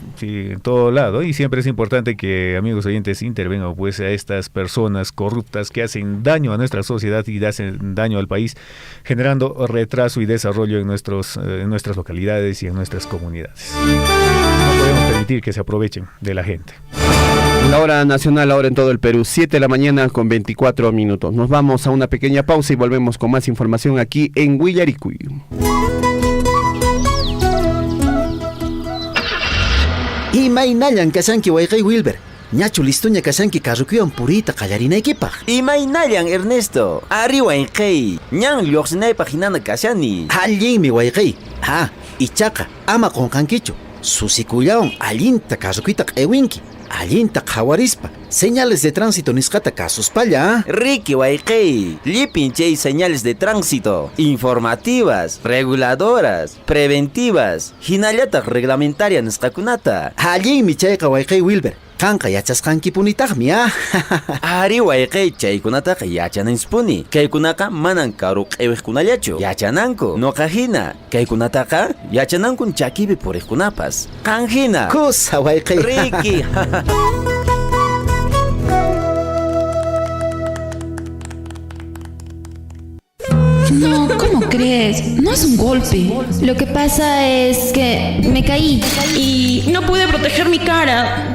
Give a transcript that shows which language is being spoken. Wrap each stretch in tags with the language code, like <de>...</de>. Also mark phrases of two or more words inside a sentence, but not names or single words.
<es>Sí, en todo lado, y siempre es importante que, amigos oyentes, intervengan pues a estas personas corruptas que hacen daño a nuestra sociedad y hacen daño al país, generando retraso y desarrollo en nuestras localidades y en nuestras comunidades. No podemos permitir que se aprovechen de la gente. La hora nacional ahora en todo el Perú, 7:24 a.m. Nos vamos a una pequeña pausa y volvemos con más información aquí en Huillaricui.</es> <qu>Imaynayan kasanki wayqay Wilber. Ñachu listuña kasanki carrukuyan purita qallarinaykipaq. Imaynayan Ernesto. Ari wayqay. Ñan lluqsinaypaq hinana kasani. Allinmi wayqay. Ichaqa ama qunqankichu. Susikullawan allinta carrukuyta q'iwinki. Allinta qhawarispa.</qu> <es>Señales de tránsito</es> <qu>nisqata kasuspalla. Ricky wayqay. Llipin chay</qu> <es>señales de tránsito. Informativas, reguladoras, preventivas.</es> <qu>Hinallataq reglamentaria nisqakunata. Allinmi chayqa wayqay Wilber. Kanqa yachasqankipunitaqmi Ari wayqay chaykunataqa yachanansipuni. Kaykunaqa manan karu q'iwiqkunallachu. Yachananku. Noqa hina. Kaykunataqa yachanankun chakipi puriqkunapas. Qan hina. Kusa wayqay. Ricky.</qu> <es>No, ¿cómo crees? No es un golpe. Lo que pasa es que me caí y no pude proteger mi cara.</es>